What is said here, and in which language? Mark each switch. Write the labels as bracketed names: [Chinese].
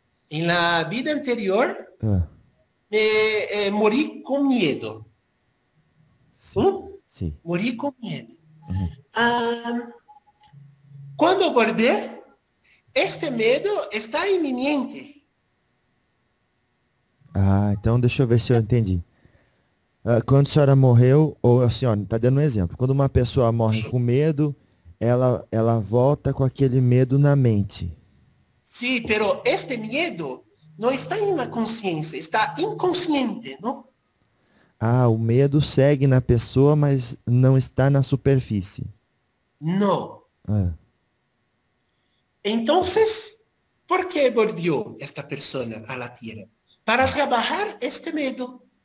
[Spanish] En la vida anterior, me morí con miedo. [Portuguese] Sim. [Spanish] Morí con miedo. Cuando volví, este miedo está en mi mente. [Portuguese] Ah, então deixa eu ver se eu entendi. Quando a senhora morreu, ou assim, ó, tá dando um exemplo. Quando uma pessoa morre com medo, ela volta com aquele medo na mente. [Spanish] Sí, pero este miedo no está en la conciencia, está inconsciente, ¿no? [Portuguese] Ah, o medo segue na pessoa, mas não está na superfície. [Spanish] No. Ah. Entonces, ¿por qué volvió esta persona a la Tierra? Para trabajar este miedo.